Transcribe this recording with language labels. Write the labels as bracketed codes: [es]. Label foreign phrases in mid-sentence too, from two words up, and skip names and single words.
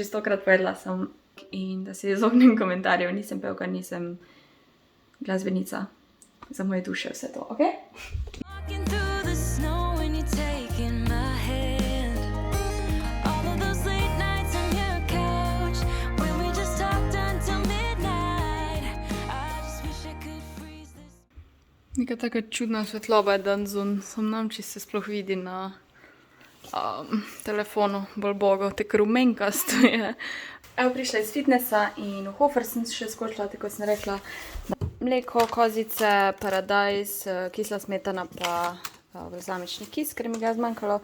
[sl] 100-krat povedala sem in da se izognem komentarjev, nisem pevka, nisem glasbenica. Za moje duše vse to, ok? [en] Walking through the snow when you're taking my hand. All of those late nights on your couch when we just talked until midnight. I just wish I could freeze this. [sl] Neka taka čudna svetloba je dan zun, sem nam, če se sploh vidi na telefonu, bolj bogo, tako rumenkasto je. Evo, prišla iz fitnessa in v Hofer sem še skočila, tako sem rekla, mleko, kozice, paradajz, kisla smetana pa balzamični kis, ker mi ga je zmanjkalo.